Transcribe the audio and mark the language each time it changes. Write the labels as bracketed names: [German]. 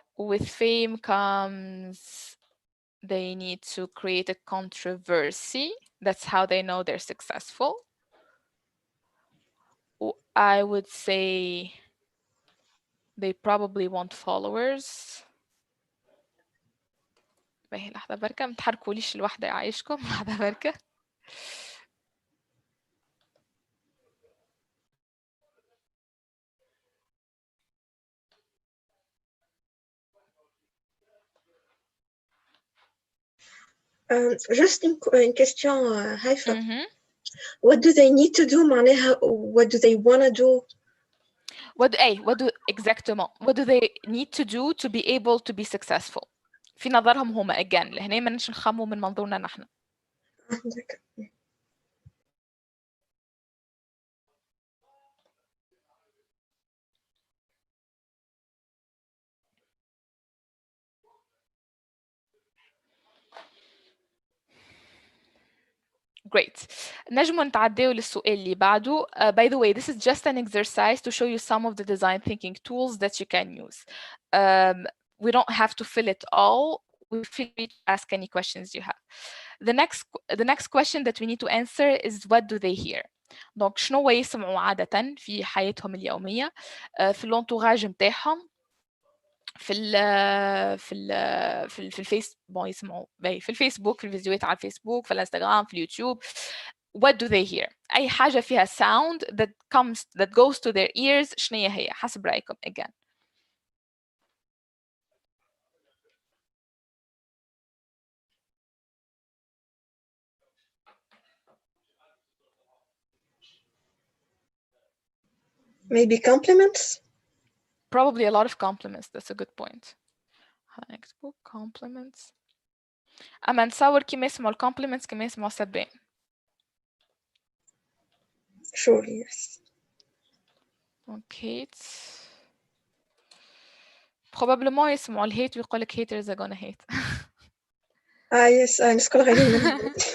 [English] With fame comes they need to create a controversy. That's how they know they're successful. I would say they probably want followers. [Arabic] لحظة بركة، ما تحركوليش الوحدة يعيشكم. لحظة بركة. [English] Just [French] une question, [English] Haifa. What do they need to do معناها what do they want to do? [French] Exactement. [English] What do they need to do to be able to be successful? [Arabic] في نظرهم هما again لهنا ما نش نخمو من منظورنا نحن. [English] Great. [Arabic] نجموا نتعداو للسؤال اللي بعده. [English] By the way, this is just an exercise to show you some of the design thinking tools that you can use. We don't have to fill it all. We feel free to ask any questions you have. The next question that we need to answer is what do they hear? [Arabic] Donc شنو يسمعوا عادة في حياتهم اليومية في الانتوراج متاعهم في الفيس يسمعوا في الفيسبوك، في الفيديوهات على الفيسبوك، في الانستغرام، في اليوتيوب. [English] What do they hear? [Arabic] أي حاجة فيها [English] sound that goes to their ears [Arabic] شنو هي حسب رأيكم again. [English] Maybe compliments? Probably a lot of compliments. That's a good point. Next book, compliments. [Arabic] أما نتصور كيما يسمعوا compliments كيما يسمعوا سبين. [English] Surely, yes. Okay. [Arabic] Probablement يسمعوا الهيت ويقول لك [English] haters are gonna hate. [Arabic] Yes, نسكن غادي منهم.